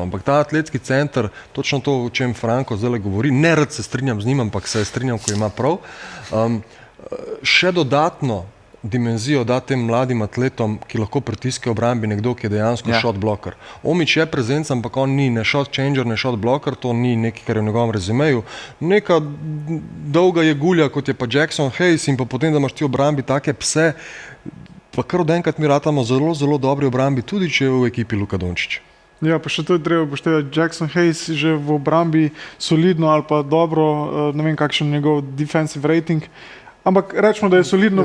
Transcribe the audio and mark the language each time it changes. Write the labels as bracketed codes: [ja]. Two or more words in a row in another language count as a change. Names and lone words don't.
[sl] Ampak ta atletski center, točno to, o čem Franko zdaj govori, ne rad se strinjam z njim, ampak se strinjam, ko ima prav, še dodatno dimenzijo da tem mladim atletom, ki lahko pritiskajo obrambi nekdo, ki je dejansko [en] shot blocker. [sl] Omić je prezenc, ampak on ni ne [en] shot changer, [sl] ne [en] shot blocker, [sl] to ni nekaj, kar je v njegovem rezimeju. Neka dolga je gulja, kot je pa Jackson Hayes, in pa potem, da imaš ti obrambi take pse, pa kar od enkrat mi ratamo zelo dobri obrambi, tudi če je v ekipi Luka Dončić. Ja, pa še to je treba upoštevati. Jackson Hayes že v obrambi solidno ali pa dobro, ne vem kakšen njegov [en] defensive rating, [sl] Ampak rečemo, da je solidno